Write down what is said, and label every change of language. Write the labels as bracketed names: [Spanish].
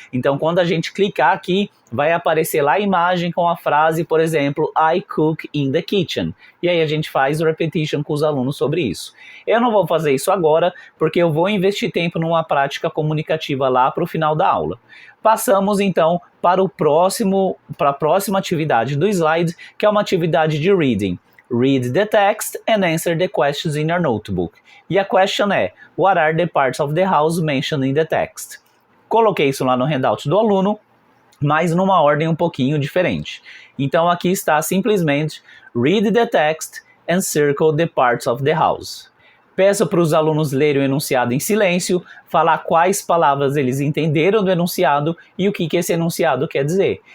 [Portuguese] Então, quando a gente clicar aqui, vai aparecer lá a imagem com a frase, por exemplo, [English] I cook in the kitchen. [Portuguese] E aí a gente faz repetition com os alunos sobre isso. Eu não vou fazer isso agora, porque eu vou investir tempo numa prática comunicativa lá para o final da aula. Passamos então para a próxima atividade do slide, que é uma atividade de reading. [English] Read the text and answer the questions in your notebook. E a question é, what are the parts of the house mentioned in the text? [Portuguese] Coloquei isso lá no handout do aluno, mas numa ordem um pouquinho diferente. Então aqui está simplesmente, [English] read the text and circle the parts of the house. [Portuguese] Peço para os alunos lerem o enunciado em silêncio, falar quais palavras eles entenderam do enunciado e o que esse enunciado quer dizer.